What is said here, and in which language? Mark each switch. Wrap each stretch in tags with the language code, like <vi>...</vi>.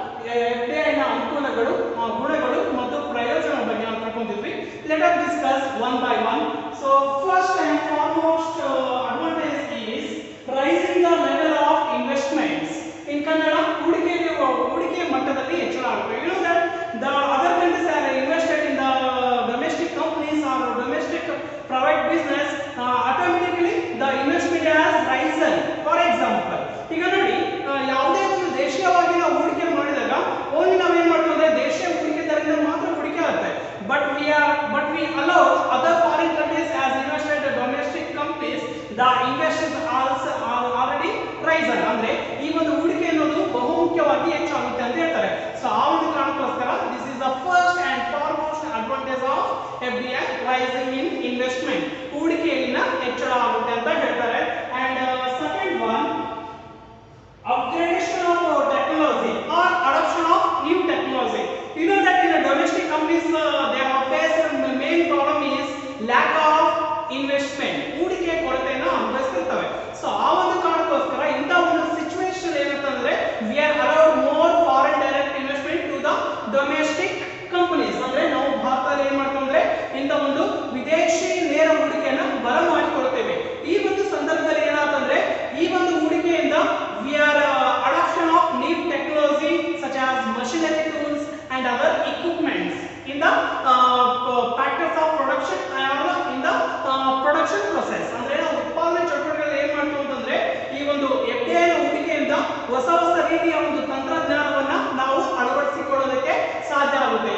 <kn>FDI ನ ಅನುಕೂಲಗಳು, ಗುಣಗಳು ಮತ್ತು ಪ್ರಯೋಜನಗಳ ಬಗ್ಗೆ ನಾವು ತಿಳ್ಕೊಂಡಿದ್ವಿ.</kn> <en>Let us discuss one by one. So first and foremost advantage is rising the level of investments. In Kannada,</en> <kn>ಹೂಡಿಕೆ ಮಟ್ಟದಲ್ಲಿ ಹೆಚ್ಚಳ ಆಗುತ್ತೆ.</kn> <en>You know that the other countries are invested in the domestic companies or domestic private business, automatically the investment has risen. For example,</en> <kn>ಈಗ ನೋಡಿ, ಯಾವುದೇ ಒಂದು ದೇಶೀಯವಾಗಿ ನಾವು ಹೂಡಿಕೆ ಮಾಡಿದಾಗ ಓನ್ಲಿ ನಾವು ಏನು ಮಾಡ್ತೀವಿ ಅಂದ್ರೆ ದೇಶೀಯ ಹೂಡಿಕೆದಾರರಿಂದ ಮಾತ್ರ ಹೂಡಿಕೆ ಆಗುತ್ತೆ.</kn> <en>But we allow other foreign countries as invested in domestic companies, the investments also are already risen.</en> <kn>ಅಂದ್ರೆ ಈ ಒಂದು ಹೂಡಿಕೆ ಅನ್ನೋದು ಬಹುಮುಖ್ಯವಾಗಿ ಹೆಚ್ಚಾಗುತ್ತೆ ಅಂತ ಹೇಳ್ತಾರೆ. ಸೊ ಆ ಒಂದು ಕಾರಣಕ್ಕೋಸ್ಕರ</kn> <en>this is the first and foremost advantage of FDI, rising in investment.</en> <kn>ಹೂಡಿಕೆಯಲ್ಲಿನ ಹೆಚ್ಚಳ ಆಗುತ್ತೆ ಅಂತ ಹೇಳ್ತಾರೆ.</kn> <en>And second one, upgradation of technology or adoption of new technology. You know that in the domestic companies they have faced the main problem is lack of investment.</en> <kn>ಹೂಡಿಕೆ ಕೊರತೆಯನ್ನು ಅನುಭವಿಸ್ತಿರ್ತವೆ. So ಆ ಒಂದು ಕಾರಣಕ್ಕೋಸ್ಕರ ಇಂಥ ಒಂದು ಸಿಚುವೇಶನ್ ಏನಂತಂದ್ರೆ</kn> <en>we are allowed more foreign direct investment to the domestic companies.</en> <kn>ಅಂದ್ರೆ ನಾವು ಭಾರತದಲ್ಲಿ ಏನು ಮಾಡ್ತೀವಿ ಅಂದ್ರೆ ಇಂಥ ಒಂದು ವಿದೇಶಿ ನೇರ ಹೂಡಿಕೆಯನ್ನು ಬರಮಾಡಿಕೊಳ್ತೇವೆ. ಈ ಒಂದು ಸಂದರ್ಭದಲ್ಲಿ ಏನಾಗ್ತಂದ್ರೆ ಈ ಒಂದು ಹೂಡಿಕೆಯಿಂದ</kn> <en>we are adoption of new technology such as machinery tools and other equipments in the factors of production or in the production process.</en> <kn>ಅಂದ್ರೆ ನಾವು ಉತ್ಪಾದನಾ ಚಟುವಟಿಕೆಗಳಲ್ಲಿ ಏನು ಮಾಡ್ತೀವಿ ಅಂತಂದ್ರೆ ಈ ಒಂದು FDI ನ ಹೂಡಿಕೆಯಿಂದ ಹೊಸ ರೀತಿಯ ಒಂದು ತಂತ್ರಜ್ಞಾನವನ್ನ ನಾವು ಅಳವಡಿಸಿಕೊಳ್ಳೋದಕ್ಕೆ ಸಾಧ್ಯ ಆಗುತ್ತೆ.</kn>